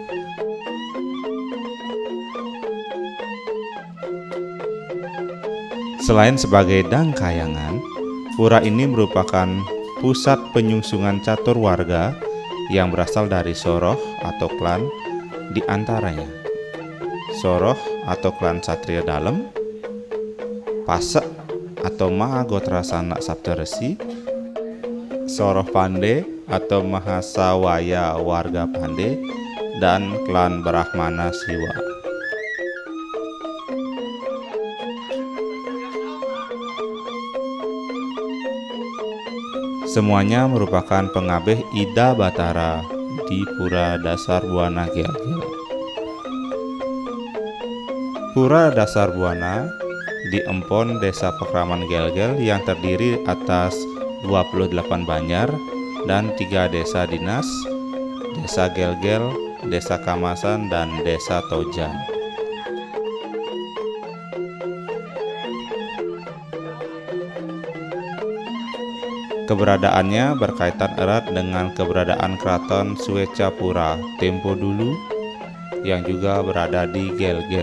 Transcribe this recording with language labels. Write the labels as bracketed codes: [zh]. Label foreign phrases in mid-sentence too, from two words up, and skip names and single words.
[id] Selain sebagai dangkayangan, pura ini merupakan pusat penyungsungan catur warga yang berasal dari Soroh atau klan, di antaranya Soroh atau klan Satria Dalem, Pasek atau Mahagotra Sanak Saptaresi, Soroh Pande atau Mahasawaya warga Pande, dan klan Brahmana Siwa. Semuanya merupakan pengabeh Ida Batara di Pura Dasar Buana Gel-Gel. Pura Dasar Buana di Empon Desa Pekraman Gel-Gel yang terdiri atas 28 banjar dan 3 desa dinas, Desa Gel-Gel, Desa Kamasan, dan Desa Tojan. Keberadaannya berkaitan erat dengan keberadaan Keraton Swecapura tempo dulu yang juga berada di Gel-Gel.